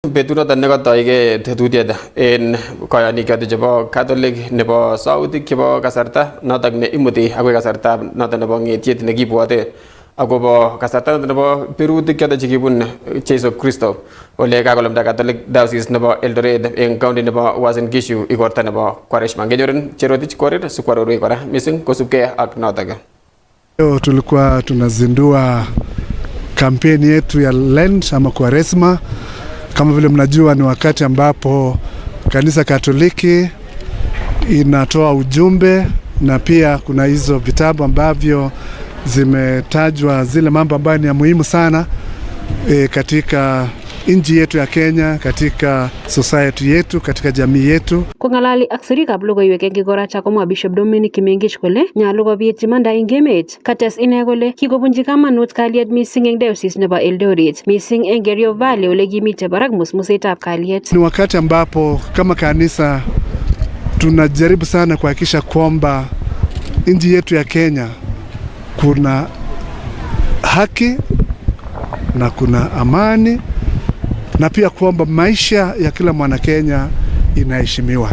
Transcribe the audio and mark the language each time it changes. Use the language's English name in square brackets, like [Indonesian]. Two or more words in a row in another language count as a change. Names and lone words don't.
[Kalenjin] Betunoton nekotoige tetutiet en koyonik choton chebo Catholic nebo sautik chebo kasarta noton ne imuti akoi kasarta noton nebo ng'etiet nekibwote akobo kasarta noton nebo birutik choton chekibun Jesu Kristo ole kakolumda Catholic Diocese nebo Eldoret en county nebo Uasin Gishu igorta nebo Kwaresma. Ngenyorin Cherotich Korir sikwarorwech kora missing kosubkei ak notok. [Swahili] Leo tulikuwa tunazindua kampeni yetu ya Lent ama Kwaresma. Kama vile mnajua ni wakati ambapo kanisa Katoliki inatoa ujumbe na pia kuna hizo vitabu ambavyo zimetajwa zile mambo ambayo ni ya muhimu sana katika nchi yetu ya Kenya, katika society yetu, katika jamii yetu. [Kalenjin] Kongalali ak sirikab logoiwek eng Igoracha komwa Bishop Dominic Kimengich kole nyalu kobit imanda eng emet. Kates ine kole kikobunji kamanut kalyet missing eng diocese nebo Eldoret, missing eng Kerio Valley ole kimite barak musmusetab kalyet. [Swahili] Ni wakati ambapo kama kanisa tunajaribu sana kuhakikisha kwamba nchi yetu ya Kenya kuna haki na kuna amani na pia kwamba maisha ya kila mwana Kenya inaheshimiwa.